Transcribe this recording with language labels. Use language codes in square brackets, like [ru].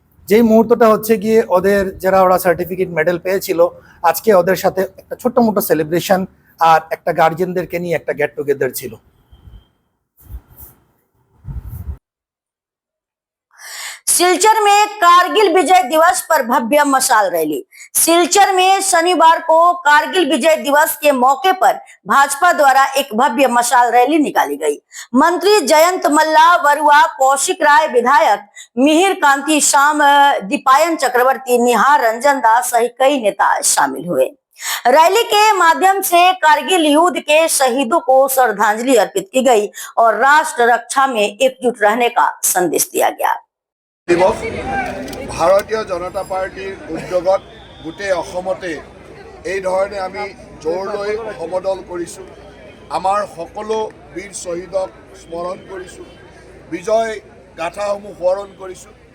[bn] যেই মুহূর্তটা হচ্ছে গিয়ে ওদের যারা ওরা সার্টিফিকেট মেডেল পেয়েছিল, আজকে ওদের সাথে একটা ছোট্ট মোটো সেলিব্রেশন আর একটা গার্জিয়ানদেরকে নিয়ে একটা গেট টুগেদার ছিল। [hi] सिलचर में कारगिल विजय दिवस पर भव्य मशाल रैली। सिलचर में शनिवार को कारगिल विजय दिवस के मौके पर भाजपा द्वारा एक भव्य मशाल रैली निकाली गई। मंत्री जयंत मल्ला, वरुआ, कौशिक राय, विधायक मिहिर कांति शाम, दीपायन चक्रवर्ती, निहार रंजन दास सहित कई नेता शामिल हुए। रैली के माध्यम से कारगिल युद्ध के शहीदों को श्रद्धांजलि अर्पित की गई और राष्ट्र रक्षा में एकजुट रहने का संदेश दिया गया। [as] दिवस भारतीय जनता पार्टीर उद्योगत गोटे अসমতে এই ধৰণে আমি জোৰ লৈ সমদল কৰিছোঁ। আমাৰ সকলো বীৰ শ্বহীদক স্মৰণ কৰিছোঁ, বিজয় গাথাসমূহ সোঁৱৰণ কৰিছোঁ।